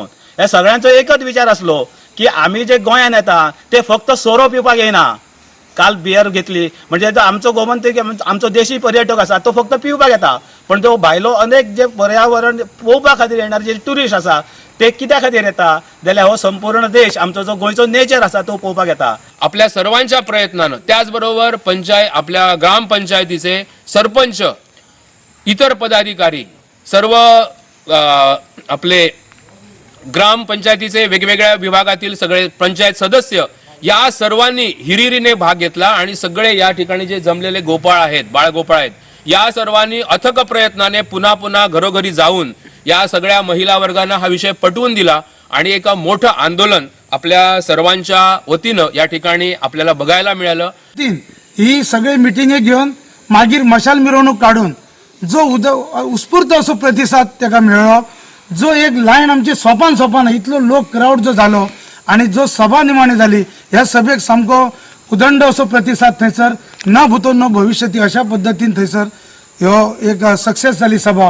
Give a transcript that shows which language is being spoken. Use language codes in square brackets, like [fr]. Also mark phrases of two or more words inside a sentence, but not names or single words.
[kok] ह्या सगळ्यांचो एकच विचार आसलो की आमी जे गोंयान येता ते फक्त सोरो पिवपाक येना. काल बियर घेतली म्हणजे जो आमचो गोमंतक आमचो देशी पर्यटक आसा तो फक्त पिवपाक येता, पण तो भायलो अनेक जे पर्यावरण पळोवपा खातीर येणारे जे ट्युरिस्ट आसा ते कित्या खातीर येता जाल्यार हो संपूर्ण देश आमचो जो गोंयचो नेचर आसा तो पळोवपाक येता. [mr] आपल्या सर्वांच्या प्रयत्नानं त्याचबरोबर आपल्या ग्रामपंचायतीचे सरपंच, इतर पदाधिकारी, सर्व आपले ग्रामपंचायतीचे वेगवेगळ्या विभागातील सगळे पंचायत सदस्य या सर्वांनी हिरिरीने भाग घेतला आणि सगळे या ठिकाणी जे जमलेले गोपाळ आहेत, बाळगोपाळ आहेत, या सर्वांनी अथक प्रयत्नाने पुन्हा पुन्हा घरोघरी जाऊन या सगळ्या महिला वर्गांना हा विषय पटवून दिला आणि एक मोठं आंदोलन आपल्या सर्वांच्या वतीनं या ठिकाणी आपल्याला बघायला मिळालं. [kok] ही सगळी मिटिंगे घेऊन मागीर मशाल मिरवणूक काढून जो उत्स्फूर्त असो प्रतिसाद त्याका मेळ्ळो, जो एक लायन आमची सोपान इतलो लोक क्राऊड जो जालो आणि जो सभा निमाणी झाली, ह्या सभेक सामको उदंड असो प्रतिसाद थंयसर [sa] न भूतो न भविष्यती [kok] अशा पद्दतीन थंयसर ह्यो एक सक्सेस जाली सभा.